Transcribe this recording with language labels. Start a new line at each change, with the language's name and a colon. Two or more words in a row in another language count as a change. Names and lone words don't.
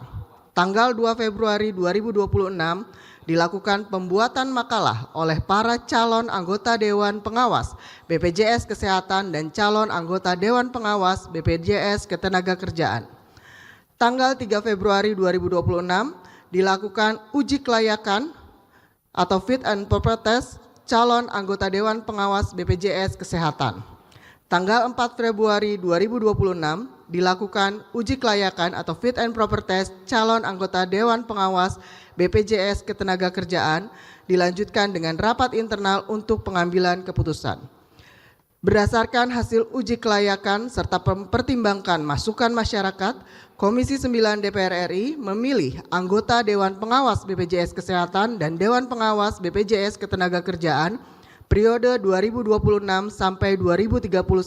Indonesian: Tanggal 2 Februari 2026 dilakukan pembuatan makalah oleh para calon anggota Dewan Pengawas BPJS Kesehatan dan calon anggota Dewan Pengawas BPJS Ketenagakerjaan. Tanggal 3 Februari 2026 dilakukan uji kelayakan atau
English: fit and proper test
Indonesian: calon anggota Dewan Pengawas BPJS Kesehatan. Tanggal 4 Februari 2026 dilakukan uji kelayakan atau
English: fit and proper test
Indonesian: calon anggota Dewan Pengawas BPJS Ketenagakerjaan, dilanjutkan dengan rapat internal untuk pengambilan keputusan. Berdasarkan hasil uji kelayakan serta mempertimbangkan masukan masyarakat, Komisi 9 DPR RI memilih anggota Dewan Pengawas BPJS Kesehatan dan Dewan Pengawas BPJS Ketenagakerjaan periode 2026 sampai 2031